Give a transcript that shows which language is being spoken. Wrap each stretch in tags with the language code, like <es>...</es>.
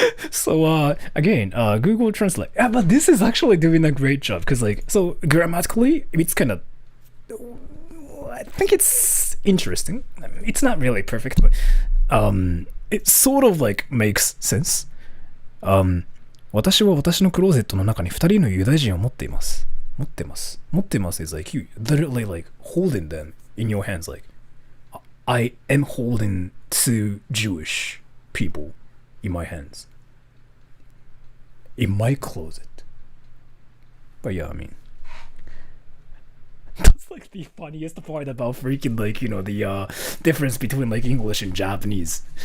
<en>So again, Google Translate. Yeah, but this is actually doing a great job because like, so grammatically it's kind of I think it's interesting. I mean, it's not really perfect, but it sort of like makes sense.</en> <ja>私は私のクローゼットの中に二人のユダヤ人を持っています。持ってます。持ってます</ja> <en>is like you literally like holding them in your hands. Like I am holding two Jewish people in my hands. In my closet. But yeah, I mean, that's like the funniest part about freaking like, you know, the difference between like English and Japanese.</en>